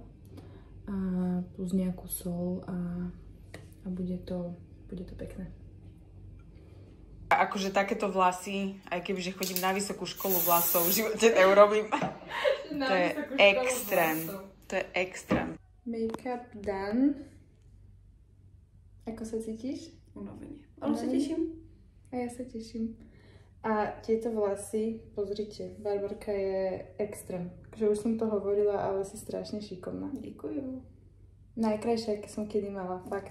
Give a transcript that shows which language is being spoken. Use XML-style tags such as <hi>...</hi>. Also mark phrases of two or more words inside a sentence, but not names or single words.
<sk>A plus nejakú sol a bude to pekné. Akože takéto vlasy, aj kebyže chodím na vysokú školu vlasov, v živote neurobím. To je extrém. To je extrém.</sk> <en>Make-up done.</en> <sk>Ako sa cítiš? Unavenie. Ale sa teším. A ja sa teším. A tieto vlasy, pozrite, Barborka je extrém. Takže už som to hovorila, ale si strašne šikovná. Ďakujem. Najkrajšia, aké som kedy mala, fakt.</sk>